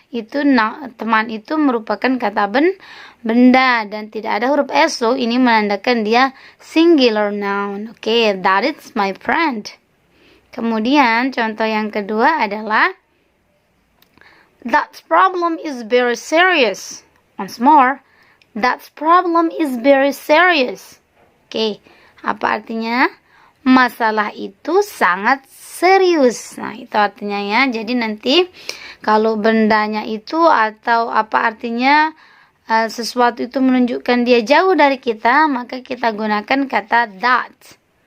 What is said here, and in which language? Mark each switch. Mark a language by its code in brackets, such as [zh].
[id] Itu teman itu merupakan kata benda dan tidak ada huruf S. So ini menandakan dia singular noun. Oke, [en] that is my friend. [id] Kemudian contoh yang kedua adalah [en] that problem is very serious. Once more, that problem is very serious. [id] Oke, apa artinya? Masalah itu sangat serius. Nah, itu artinya ya. Jadi nanti kalau bendanya itu atau apa artinya sesuatu itu menunjukkan dia jauh dari kita, maka kita gunakan kata that.